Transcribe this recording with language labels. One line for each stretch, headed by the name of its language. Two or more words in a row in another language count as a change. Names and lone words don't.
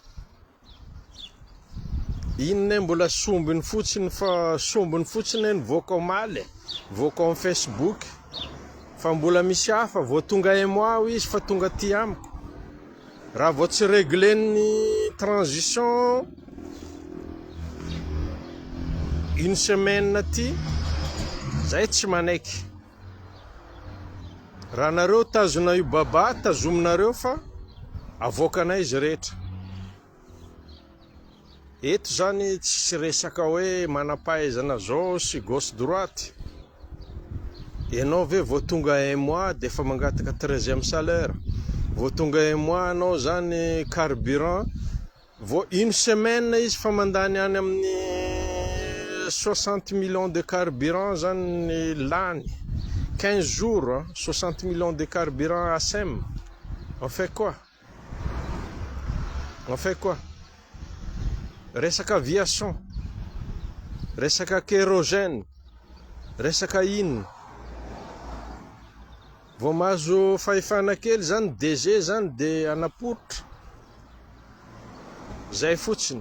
Malagasy: Inona mbola sombiny fotsiny fa sombiny fotsiny nivoaka omaly, voaka amin'ny Facebook, fa mbola misy hafa vao tonga moi izy fa tonga ty amiko. Raha vao tsy réglen'ny transition
French: une semaine
Malagasy: ty, zay tsy manaiky. Raha nareo tazona io baba, tazominareo fa avoakanay izy rehetra. Eto zany tsy resaka hoe manampahaizana zao sy
French: gauche droite.
Malagasy: Ianao ve vao tonga
French: un mois de
Malagasy: fa mangataka 13e salaire. Vao tonga
French: un mois
Malagasy: anao zany carburant, vao
French: une semaine
Malagasy: izy fa mandany any amin'ny
French: 60 millions de carburant
Malagasy: zany lany.
French: 15 jours, 60 millions de carburant à SEM. On fait quoi? On fait quoi?
Malagasy: Resaka aviation, resaka kérosène, resaka inona. Vao mahazo fahefana kely zany DG zany de anapotra. Zay fotsiny.